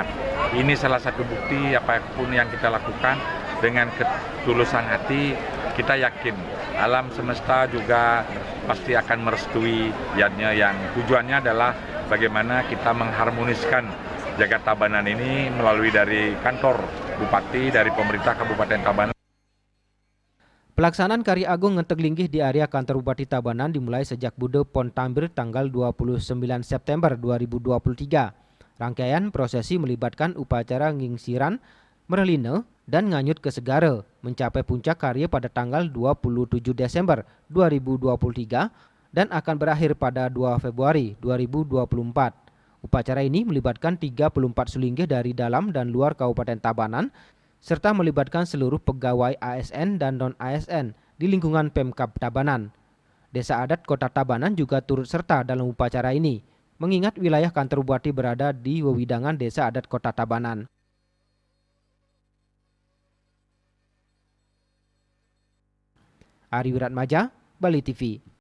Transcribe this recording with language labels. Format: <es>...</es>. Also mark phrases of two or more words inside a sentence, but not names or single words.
<id>Ini salah satu bukti apapun yang kita lakukan dengan ketulusan hati, kita yakin alam semesta juga pasti akan merestui yatnya yang tujuannya adalah bagaimana kita mengharmoniskan Jagat Tabanan ini melalui dari kantor Bupati, dari pemerintah Kabupaten Tabanan. Pelaksanaan Karya Agung Ngenteg Linggih di area kantor Bupati Tabanan dimulai sejak Bude Pon Tambir tanggal 29 September 2023. Rangkaian prosesi melibatkan upacara ngingsiran, mereline, dan nganyut ke segara, mencapai puncak karya pada tanggal 27 Desember 2023 dan akan berakhir pada 2 Februari 2024. Upacara ini melibatkan 34 sulinggih dari dalam dan luar Kabupaten Tabanan, serta melibatkan seluruh pegawai ASN dan non-ASN di lingkungan Pemkab Tabanan. Desa adat Kota Tabanan juga turut serta dalam upacara ini, mengingat wilayah kantor bupati berada di wewidangan Desa Adat Kota Tabanan. Ari Wiratmaja, Bali TV.</id>